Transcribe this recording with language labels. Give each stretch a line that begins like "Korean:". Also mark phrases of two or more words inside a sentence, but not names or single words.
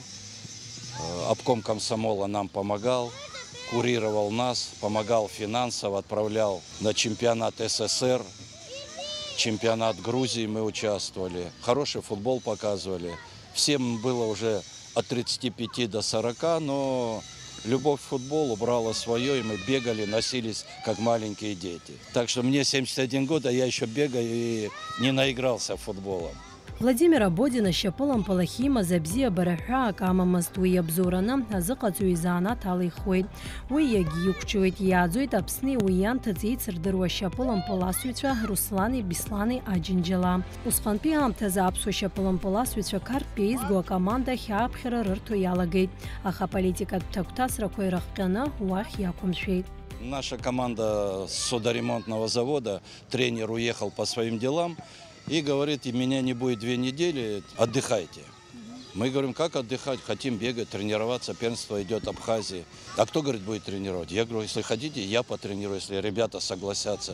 Russian: Обком комсомола нам помогал, курировал нас, помогал финансово, отправлял на чемпионат СССР, чемпионат Грузии мы участвовали. Хороший футбол показывали. Всем было уже от 35 до 40, но любовь к футболу брала свое, и мы бегали, носились, как маленькие дети. Так что мне 71 год, а я еще бегаю и не наигрался футболом.
Abkhazian: Владимир Абодин ашьапылампыл ахьимаз абзиабара ҳәаак амамызт. Уи иабзоураны азыҟаҵаҩ изанааҭ алихуеит. Уи иагьиқәҿиоит. Иааӡоит Аԥсни уи ианҭыҵ еицырдыруа ашьапылампыл асҩцәа Руслани, Беслани, Аџьынџьала. Усҟантәи аамҭазы аԥсуа ашьапылампыл асҩцәа Қарҭтәи еизгоу акоманда ахьааԥхьара рырҭо иалагеит. Аха аполитикатә ҭагәҭасрақәа ирыхҟьаны уахь иақәымшәеит.
Russian: Наша команда с судоремонтного завода, тренер уехал по своим делам и говорит, и меня не будет 2 недели, отдыхайте. Мы говорим, как отдыхать? Хотим бегать, тренироваться. Первенство идет Абхазии. А кто, говорит, будет тренировать? Я говорю, если хотите, я потренирую, если ребята согласятся.